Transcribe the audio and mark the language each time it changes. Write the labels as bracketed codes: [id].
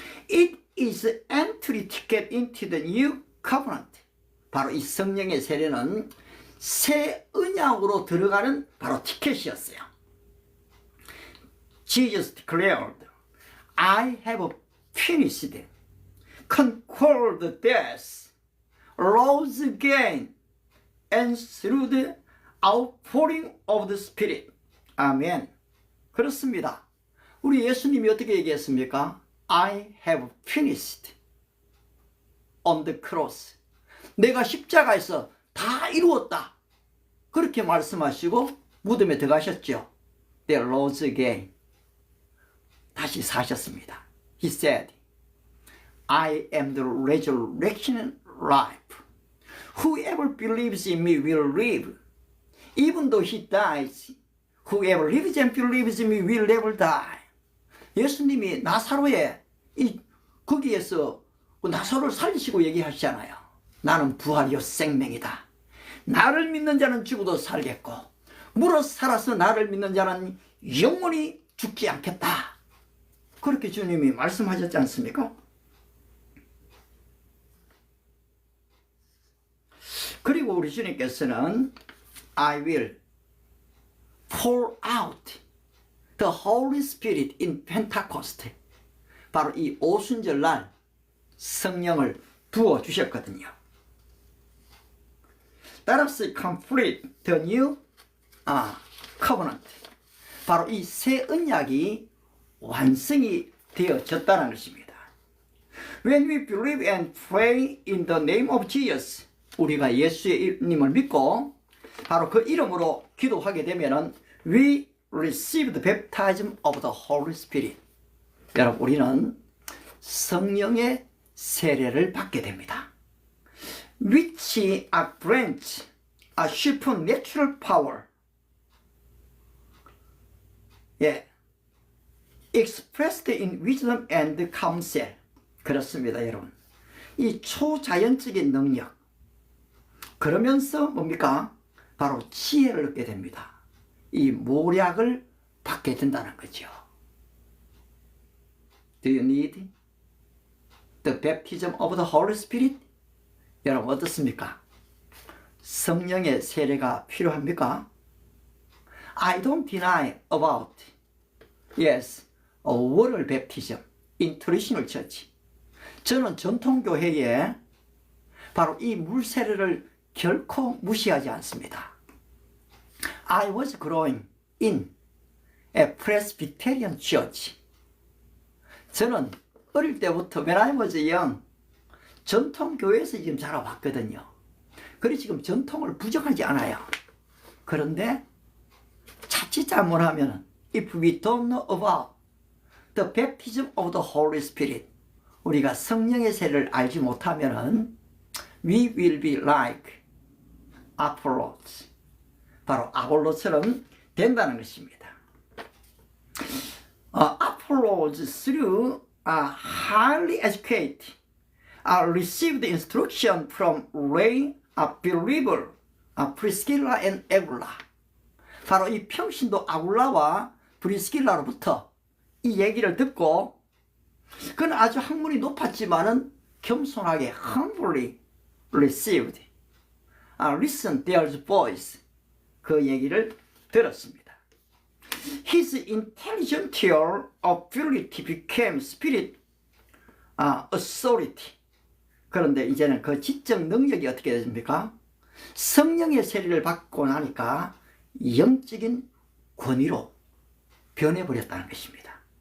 [en] It is entry ticket into the new covenant. [ko] 바로 이 성령의 세례는 새 언약으로 들어가는 바로 티켓이었어요. [en] Jesus declared, I have finished, conquered death, rose again, and through the outpouring of the Spirit. [ko] 아멘. 그렇습니다. 우리 예수님이 어떻게 얘기했습니까? [en] I have finished on the cross. [ko] 내가 십자가에서 다 이루었다. 그렇게 말씀하시고 무덤에 들어가셨죠. [en] They rose again. [ko] 다시 사셨습니다. [en] He said, I am the resurrection and life. Whoever believes in me will live. Even though he dies, whoever lives and believes in me will never die. [ko] 예수님이 나사로에 거기에서 나사로를 살리시고 얘기하시잖아요. 나는 부활이요 생명이다. 나를 믿는 자는 죽어도 살겠고 물어 살아서 나를 믿는 자는 영원히 죽지 않겠다. 그렇게 주님이 말씀하셨지 않습니까? 그리고 우리 주님께서는 [en] I will pour out the Holy Spirit in Pentecost. [ko] 바로 이 오순절 날 성령을 부어주셨거든요. 따라서 [en] complete the new covenant. [ko] 바로 이 새 언약이 완성이 되어졌다는 것입니다. [en] When we believe and pray in the name of Jesus, [ko] 우리가 예수의 이름을 믿고 바로 그 이름으로 기도하게 되면은 [en] we receive the baptism of the Holy Spirit. [ko] 여러분, 우리는 성령의 세례를 받게 됩니다. [en] Which a branch, a supernatural power. 예, expressed in wisdom and counsel. [ko] 그렇습니다, 여러분. 이 초자연적인 능력. 그러면서 뭡니까? 바로 지혜를 얻게 됩니다. 이 모략을 받게 된다는 거죠. [en] Do you need the baptism of the Holy Spirit? [ko] 여러분 어떻습니까? 성령의 세례가 필요합니까? [en] I don't deny about yes, a water baptism in traditional church. [ko] 저는 전통교회에 바로 이 물세례를 결코 무시하지 않습니다. [en] I was growing in a Presbyterian church. [ko] 저는 어릴 때부터 [en] when I was young [ko] 전통교회에서 지금 자라왔거든요. 그래서 지금 전통을 부정하지 않아요. 그런데 자칫 잘못하면 [en] if we don't know about the baptism of the Holy Spirit, [ko] 우리가 성령의 세례를 알지 못하면은 [en] we will be like Apollos. [ko] 바로 아볼로처럼 된다는 것입니다. [en] Apollos through highly educated received instruction from lay believer Priscilla and Aquila. [ko] 바로 이 평신도 아굴라와 브리스길라로부터 이 얘기를 듣고 그는 아주 학문이 높았지만은 겸손하게 [en] humbly received listen their voice. [ko] 그 얘기를 들었습니다. [en] His intellectual ability became spirit authority. [ko] 그런데 이제는 그 지적 능력이 어떻게 됐습니까? 성령의 세례를 받고 나니까 영적인 권위로 변해버렸다는 것입니다.